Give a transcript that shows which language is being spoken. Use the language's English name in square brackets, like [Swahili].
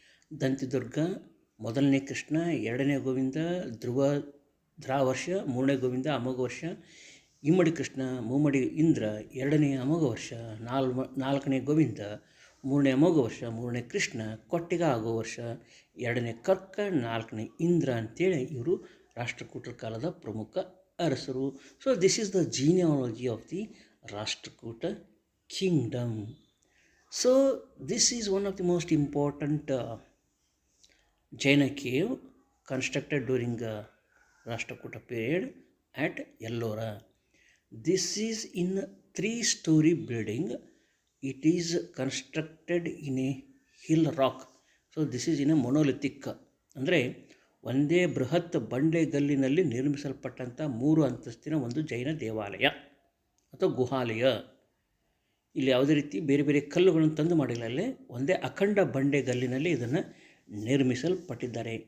[Kannada] ದಂತಿದುರ್ಗ, 1ನೇ ಕೃಷ್ಣ, 2ನೇ ಗೋವಿಂದ, ಧ್ರಾವರ್ಷ, 3ನೇ ಗೋವಿಂದ, ಅಮೋಘವರ್ಷ, ಇಮ್ಮಡಿ ಕೃಷ್ಣ, ಮುಮ್ಮಡಿ ಇಂದ್ರ, 2ನೇ ಅಮೋಘವರ್ಷ, 4ನೇ ಗೋವಿಂದ, 3ನೇ ಅಮೋಘವರ್ಷ, 3ನೇ ಕೃಷ್ಣ, ಕೊಟ್ಟಿಗ ಆಗೋ ವರ್ಷ, 2ನೇ ಕರ್ಕ, 4ನೇ ಇಂದ್ರ ಅಂತೇಳಿ ಇವರು ರಾಷ್ಟ್ರಕೂಟರ ಕಾಲದ ಪ್ರಮುಖ ಅರಸರು. [English] So this is the genealogy of the Rashtrakuta kingdom. So this is one of the most important Jaina cave constructed during Rashtrakuta period at Ellora. This is in 3-story building. It is constructed in a hill rock. So this is in a monolithic. [Kannada] ಅಂದರೆ ಒಂದೇ ಬೃಹತ್ ಬಂಡೆಗಲ್ಲಿನಲ್ಲಿ ನಿರ್ಮಿಸಲ್ಪಟ್ಟಂಥ 3 ಅಂತಸ್ತಿನ ಒಂದು ಜೈನ ದೇವಾಲಯ ಅಥವಾ ಗುಹಾಲಯ. ಇಲ್ಲಿ ಯಾವುದೇ ರೀತಿ ಬೇರೆ ಬೇರೆ ಕಲ್ಲುಗಳನ್ನು ತಂದು ಮಾಡಿಲ್ಲ. ಅಲ್ಲೇ ಒಂದೇ ಅಖಂಡ ಬಂಡೆಗಲ್ಲಿನಲ್ಲಿ ಇದನ್ನು ನಿರ್ಮಿಸಲ್ಪಟ್ಟಿದ್ದಾರೆ.